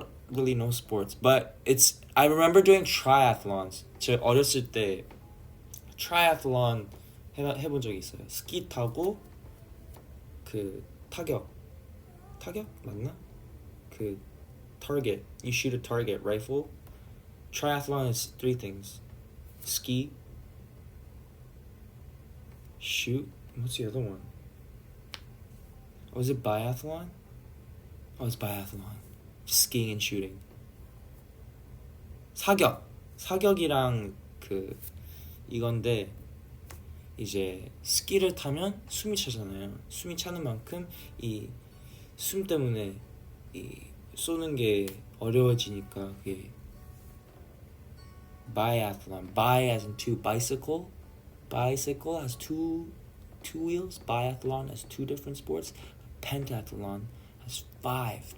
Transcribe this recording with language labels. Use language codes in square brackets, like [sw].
[en] really know sports, but I remember doing triathlons. [ko] 제 어렸을 때 트라이애슬론 해본 적이 있어요. 스키 타고 그 타격 맞나? 그 [en] target. You shoot a target rifle. Triathlon is three things: ski, shoot. What's the other one? Was it biathlon? Oh, it's biathlon. Skiing and shooting. [ko] 사격이랑 그 이건데 이제 스키를 타면 숨이 차잖아요. 숨이 차는 만큼 이 숨 때문에 이 쏘는 게 어려워지니까 그게 biathlon. [en] Bi as in two, bicycle. Bicycle has two wheels. Biathlon has two different sports. Pentathlon has five.